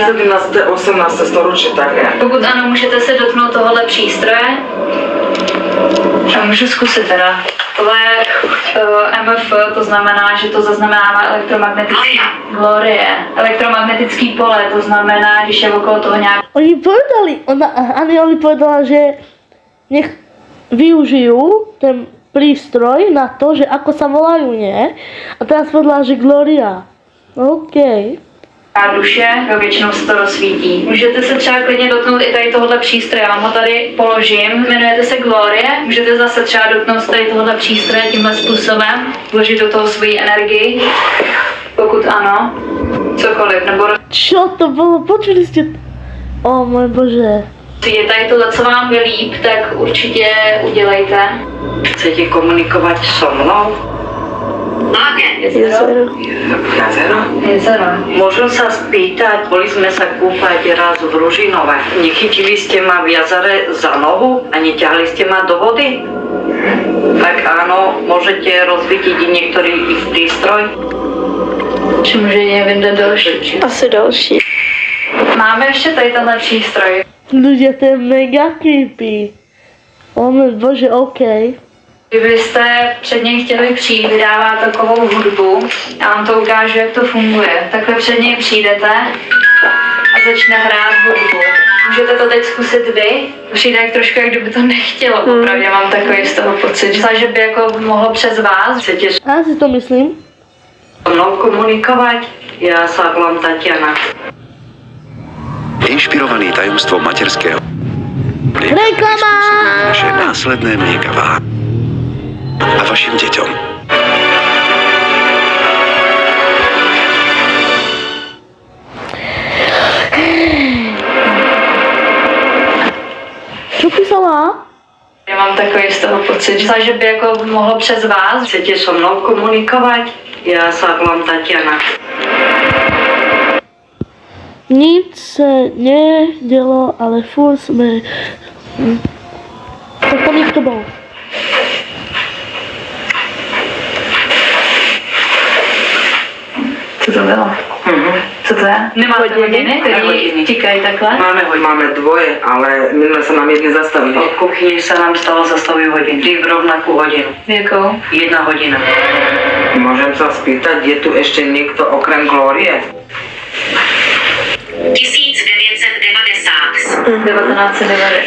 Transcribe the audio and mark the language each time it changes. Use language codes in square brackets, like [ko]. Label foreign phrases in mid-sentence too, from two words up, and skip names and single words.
[sk] 17. a 18. storočie, tak je. [cs] Pokud ano, můžete se dotknout tohohle přístroje. A můžu zkusit teda. Tohle je MF, to znamená, že to zaznamenává elektromagnetický glorie. Elektromagnetický pole, to znamená, když je okolo toho nějak... [sk] Oni povedali, Anioli povedala, že nech využijú ten prístroj na to, že ako sa volajú, nie? A teraz povedala, že Gloria. OK. [cs] A duše, většinou se to rozsvítí. Můžete se třeba klidně dotknout i tady tohohle přístroje, já vám ho tady položím. Jmenujete se Glorie, můžete zase třeba dotknout tady tohohle přístroje tímhle způsobem, vložit do toho svoji energii, pokud ano, cokoliv, nebo... [sk] Čo to bolo? Počuli ste? O môj Bože. [cs] Je tady tohle, co vám je líp, tak určitě udělejte. [sk] Chcete komunikovat so mnou? [cs] Jezero. [sk] Môžem sa spýtať, boli sme sa kúpať raz v Ružinove. Nechytili ste ma v jazere za nohu a neťahli ste ma do vody? Tak áno, môžete rozvietiť niektorý ich prístroj? [cs] Či může někdo další? Asi další. Máme ještě tady tenhle přístroj. [sk] Ľudia, to je [en] mega creepy. [sk] O môj Bože, OK. [cs] Kdybyste před něj chtěli přijít, vydává takovou hudbu, já vám to ukážu, jak to funguje. Takhle před něj přijdete a začne hrát hudbu. Můžete to teď zkusit vy? Přijde jak trošku, jak kdyby to nechtělo. Opravdu mám takový z toho pocit, že by jako mohlo přes vás. [sk] Chcete Ja si to myslím. so mnou komunikovať? Ja sa volám Tatiana. Inšpirovaný tajomstvom materského Reklama! naše následné mlieka vám a vašim deťom. Čo písala? Já mám takový z toho pocit, že by jako mohlo přes vás. Chcete so mnou komunikovať? Ja sa volám Tatiana. [cs] Nic se nedělo, ale furt jsme... Tak tam jak to bylo. Co to bylo? Co to je? Nemáte hodiny, které tikají takhle? [sk] Máme dvoje, ale minule sa nám jedne zastavili. Od kuchyni sa nám stalo zastavujú hodiny. Vždy v rovnakú hodinu. [cs] Jakou? 1 hodina. [sk] Môžem sa spýtať, je tu ešte niekto okrem Glorie? 1990.